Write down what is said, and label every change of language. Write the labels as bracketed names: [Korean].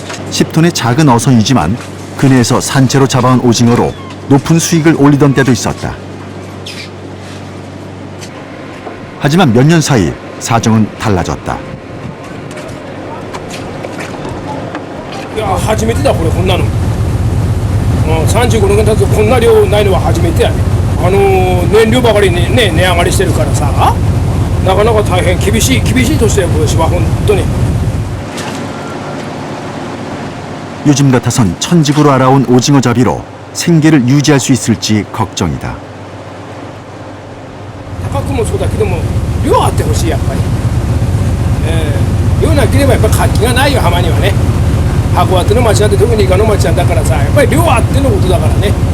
[Korean] 10톤의 작은 어선이지만 근해에서 산채로 잡아온 오징어로 높은 수익을 올리던 때도 있었다. 하지만 몇 년 사이 사정은 달라졌다. [Japanese] いや初めてだこれこんなの。35年経つとこんな量ないのは初めてやね。燃料ばかりね値上がりしてるからさ、なかなか大変厳しい年だよ今年は本当に。 [Korean] 요즘 같아선 천직으로 알아온 오징어잡이로 생계를 유지할 수 있을지 걱정이다. [Japanese] 高くもそうだけども量あってほしいやっぱり。量なければやっぱ活気がないよ浜にはね。函館の町なんて特にイカの町なんだからさ、やっぱり量あってのことだからね。